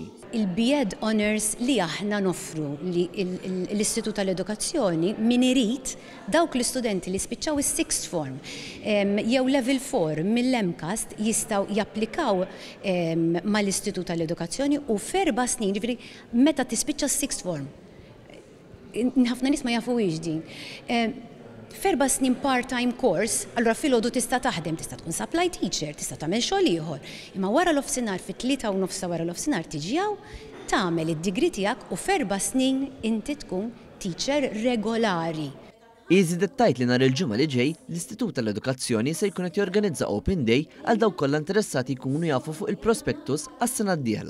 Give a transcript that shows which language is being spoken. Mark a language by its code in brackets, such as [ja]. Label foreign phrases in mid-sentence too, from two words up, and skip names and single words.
[mt] Il-B.Ed Honors li aħna noffru li l-Istitut tal-Edukazzjoni min irid dawk l-istudenti li spiċċaw is- [en] sixth form [mt] jew level 4 mill-MCAST jistgħu japplikaw mal-Istitut tal-Edukazzjoni u f'4 snin, ġifieri meta tispiċċa s- [en] sixth form. [mt] Ħafna nies ma jafux din. F'4 snin [en] part-time course, [mt] allura filgħodu tista' taħdem, tista' tkun [en] supply teacher, [mt] tista' tagħmel xogħol ieħor. Imma wara l-ofsinhar fit-3 u nofsa wara l-ofsinhar tiġijaw tagħmel id-degree tiegħek u f'4 snin inti tkun teacher regolari. Iżi dettajt li nhar il-ġimgħa li ġej, l-Istitut tal-Edukazzjoni se jkun qed jorganizza [en] Open Day [mt] għal dawk kollha interessati jkunu jafu fuq il-prospektus għas-sena d-dieħla.